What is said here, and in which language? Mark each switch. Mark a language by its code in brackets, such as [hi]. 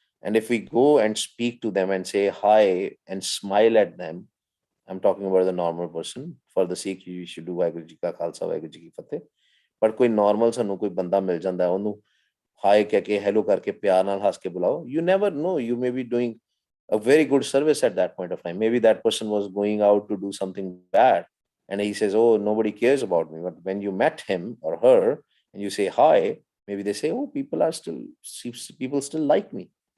[en] And if we go and speak to them and say hi and smile at them, I'm talking about the normal person. For the Sikh, you should do Vaheguru Ji Ka Khalsa, Vaheguru Ji Ki Fateh. [pa] But ਕੋਈ normal ਸਾਨੂੰ ਕੋਈ ਬੰਦਾ ਮਿਲ ਜਾਂਦਾ, ਉਹਨੂੰ high ਕਹਿ ਕੇ, hello ਕਰਕੇ, ਪਿਆਰ ਨਾਲ ਹੱਸ ਕੇ ਬੁਲਾਓ. [en] You never know, you may be doing a very good service at that point of time. Maybe that person was going out to do something bad and he says, oh, nobody cares about me. But when you met him or her and you say hi, maybe they say, oh, people still like me.